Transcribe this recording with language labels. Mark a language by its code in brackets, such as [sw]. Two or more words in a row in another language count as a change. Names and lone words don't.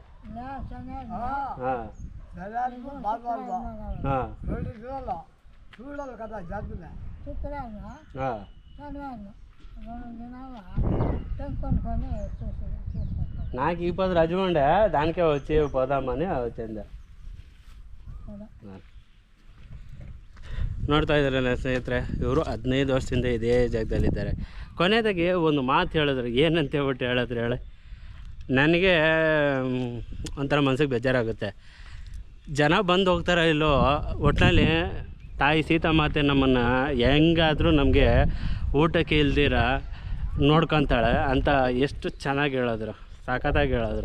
[te] చూడాలి కదా జాగ్రత్త. నాకు ఈ పొద్దు రజ ఉండే, దానికే వచ్చి పోదామని వచ్చింది. [kn] ನೋಡ್ತಾ ಇದ್ದಾರೆ ಸ್ನೇಹಿತರೆ, ಇವರು 15 ವರ್ಷದಿಂದ ಇದೇ ಜಾಗದಲ್ಲಿದ್ದಾರೆ. ಕೊನೆಯದಾಗಿ ಒಂದು ಮಾತು ಹೇಳಿದ್ರು. ಏನಂತ ಹೇಳ್ಬಿಟ್ಟು ಹೇಳಿ ನನಗೆ ಒಂಥರ ಮನಸ್ಸಿಗೆ ಬೇಜಾರಾಗುತ್ತೆ. ಜನ ಬಂದು ಹೋಗ್ತಾರೋ ಇಲ್ಲೋ, ಒಟ್ಟಿನಲ್ಲಿ ತಾಯಿ ಸೀತಾಮಾತೆ ನಮ್ಮನ್ನು ಹೆಂಗಾದರೂ ನಮಗೆ ಊಟಕ್ಕೆ ಇಲ್ದಿರ ನೋಡ್ಕೊತಾಳೆ ಅಂತ ಎಷ್ಟು ಚೆನ್ನಾಗಿ ಹೇಳಿದ್ರು, ಸಖತ್ತಾಗಿ ಹೇಳಿದ್ರು.